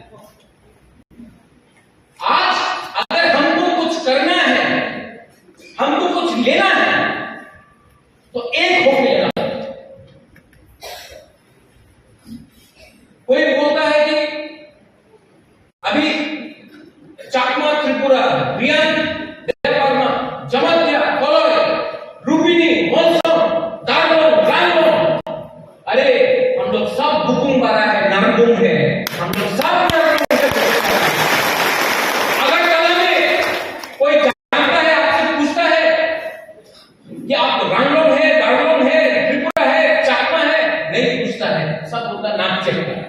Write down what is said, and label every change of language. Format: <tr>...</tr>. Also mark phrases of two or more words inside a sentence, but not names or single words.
<hi>आज अगर हमको कुछ करना है, हमको कुछ लेना है, तो एक होकर लेना। कोई बोलता है कि अभी चाकमा त्रिपुरा, रियान देववर्मा, जमत्या, कोलोय, रूपिनी, मोलसम, दार्लोन, रामलोन, अरे हम लोग सब बुकुम बारा है, नरगुम है, हम लोग सब नरगुम है। अगर कल में कोई जानता है, आपसे पूछता है कि आप रामलोन है, दार्लोन है, त्रिपुरा है, चाकमा है, नहीं पूछता है, सब बोलता नाम चलता है।</hi>